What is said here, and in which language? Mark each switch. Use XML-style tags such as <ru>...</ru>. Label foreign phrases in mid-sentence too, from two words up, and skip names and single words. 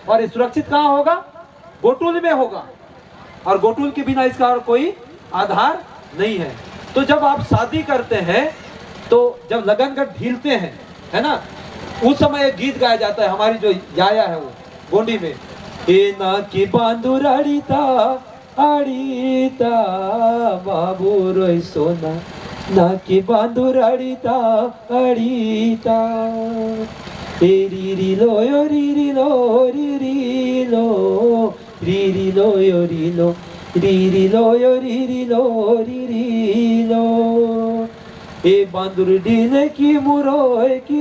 <hi>और ये सुरक्षित कहाँ होगा? गोटुल में होगा, और गोटुल के बिना इसका और कोई आधार नहीं है। तो जब आप शादी करते हैं तो जब लगन घट ढीलते हैं, है ना, उस समय एक गीत गाया जाता है, हमारी जो याया है वो गोंडी में,</hi> <gon>ए ना की बांदुर अड़ीता अड़ीता बाबू रोई सोना, ना की बांदुर अड़ीता अड़ीता, ए री लो यो री लो री लो री लो यो री लो री लो यो री लो री लो, ए बांदुर ढीले की मुरोय</gon>